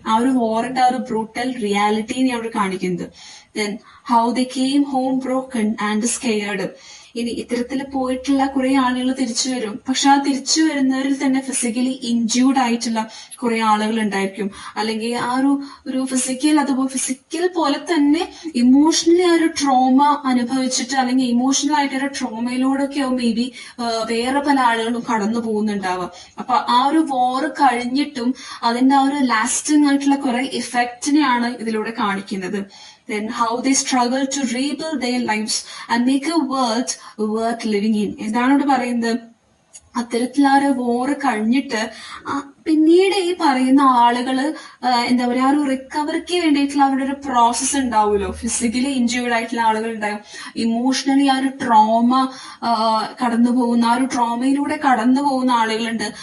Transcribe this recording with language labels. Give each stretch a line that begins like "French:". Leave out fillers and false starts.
Malayalam: ആ ഒരു വാറിന്റെ ആ ഒരു ബ്രൂട്ടൽ റിയാലിറ്റീനെയാണ് ഇവിടെ കാണിക്കുന്നത്.
English: Then how they came home broken and scared.
Malayalam: ഇനി ഇത്തരത്തിൽ പോയിട്ടുള്ള കുറെ ആളുകൾ തിരിച്ചു വരും. പക്ഷെ ആ തിരിച്ചു വരുന്നവരിൽ തന്നെ ഫിസിക്കലി ഇൻജ്യൂർഡ് ആയിട്ടുള്ള കുറെ ആളുകൾ ഉണ്ടായിരിക്കും. അല്ലെങ്കിൽ ആ ഒരു ഫിസിക്കൽ പോലെ തന്നെ ഇമോഷണലി ആ ഒരു ട്രോമ അനുഭവിച്ചിട്ട്, അല്ലെങ്കിൽ ഇമോഷണൽ ആയിട്ട് ഒരു ട്രോമയിലൂടെയൊക്കെ മേ ബി വേറെ പല ആളുകളും കടന്നു പോകുന്നുണ്ടാവുക. അപ്പൊ ആ ഒരു വാർ കഴിഞ്ഞിട്ടും അതിന്റെ ആ ഒരു ലാസ്റ്റിംഗ് ആയിട്ടുള്ള കുറെ ഇഫക്റ്റിനെയാണ് ഇതിലൂടെ കാണിക്കുന്നത്.
English: Then how they struggle to rebuild their lives and make a world worth living in.
Malayalam: എന്താണ് ഇവിടെ പറയുന്നത്? അത്തരത്തിൽ ആ ഒരു വോറ് കഴിഞ്ഞിട്ട് പിന്നീട് ഈ പറയുന്ന ആളുകള് എന്താ പറയാ, ആ ഒരു റിക്കവറിക്ക് വേണ്ടിയിട്ടുള്ള അവരുടെ ഒരു പ്രോസസ്സ് ഉണ്ടാവുമല്ലോ. ഫിസിക്കലി ഇഞ്ചേർഡ് ആയിട്ടുള്ള ആളുകൾ ഉണ്ടാവും, ഇമോഷണലി ആ ഒരു ട്രോമ കടന്നു പോകുന്ന, ആ ഒരു ട്രോമയിലൂടെ കടന്നു പോകുന്ന ആളുകളുണ്ട്.